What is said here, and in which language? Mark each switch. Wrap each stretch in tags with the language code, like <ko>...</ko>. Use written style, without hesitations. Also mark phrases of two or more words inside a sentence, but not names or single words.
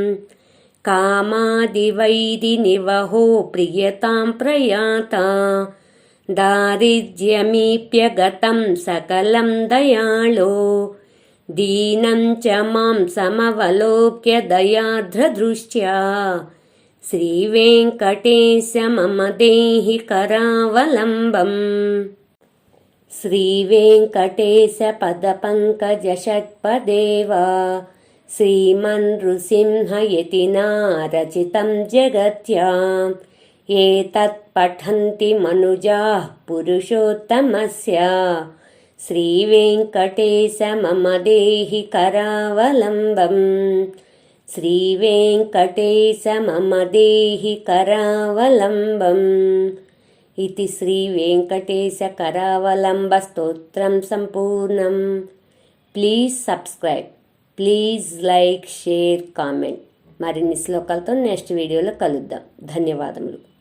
<sa>కామాదివైరినివహో ప్రియతాం ప్రయాతా దారిద్ర్యమీప్యగతం సకలం దయాళో దీనం చ మాం సమవలోక్య దయార్ద్రదృష్ట్యా శ్రీవేంకటేశ మమ దేహి కరావలంబం. శ్రీవేంకటేశ పదపంకజ షట్పదేవా श्रीमन्नृसिंहयतिना रचितं जगत्याम् एतत् पठन्ति मनुजाः पुरुषोत्तमस्य श्रीवेङ्कटेश मम देहि करावलम्बम् श्रीवेङ्कटेश मम देहि करावलम्बम् इति श्रीवेङ्कटेश करावलम्बस्तोत्रं सम्पूर्णम्।</sa> <en>please subscribe, please like, share, comment.</en> <te>మరిన్ని శ్లోకాలతో నెక్స్ట్ వీడియోలో కలుద్దాం. ధన్యవాదములు.</te>